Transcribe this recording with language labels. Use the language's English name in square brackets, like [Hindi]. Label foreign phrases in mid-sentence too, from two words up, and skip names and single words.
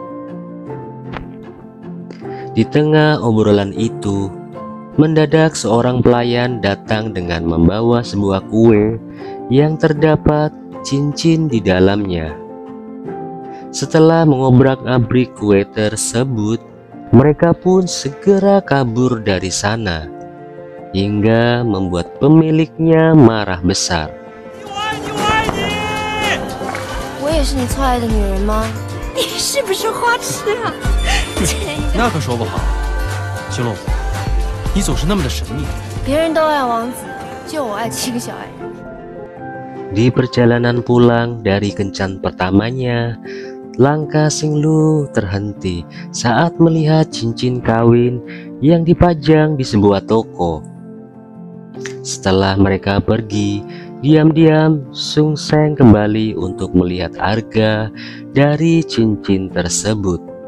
[Indonesian] Di tengah obrolan itu, mendadak seorang pelayan datang dengan membawa sebuah kue yang terdapat cincin di dalamnya. Setelah mengobrak-abrik kue tersebut, mereka pun segera kabur dari sana, hingga membuat pemiliknya marah besar. [Chinese] 我也是你错爱的女人吗？你是不是花痴啊？那可说不好。星龙，你总是那么的神秘。别人都爱王子，就我爱7个小矮人。 [Indonesian] Di perjalanan pulang dari kencan pertamanya, langkah Xinglung terhenti saat melihat cincin kawin yang dipajang di sebuah toko. Setelah mereka pergi, diam-diam Sung Seng kembali untuk melihat harga dari cincin tersebut.